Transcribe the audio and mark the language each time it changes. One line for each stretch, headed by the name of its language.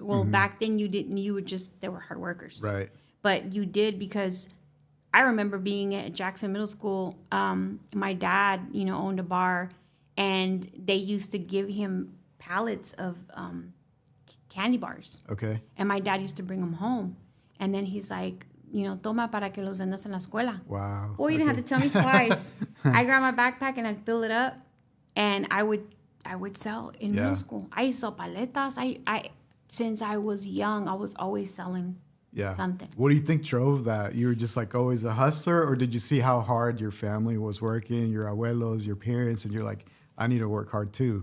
English: Well, back then they were hard workers. Right. But you did, because I remember being at Jackson Middle School. My dad, owned a bar, and they used to give him pallets of candy bars. Okay. And my dad used to bring them home. And then he's like,
Spanish: toma para que los vendas en la escuela.
English: Wow. Well, you didn't have to tell me twice. I grabbed my backpack and I'd fill it up, and I would sell in middle school. I used to sell paletas. I since I was young, I was always selling something. What do you think drove that? You were just like always a hustler, or did you see how hard your family was working, your abuelos, your parents, and you're like, I need to work hard too?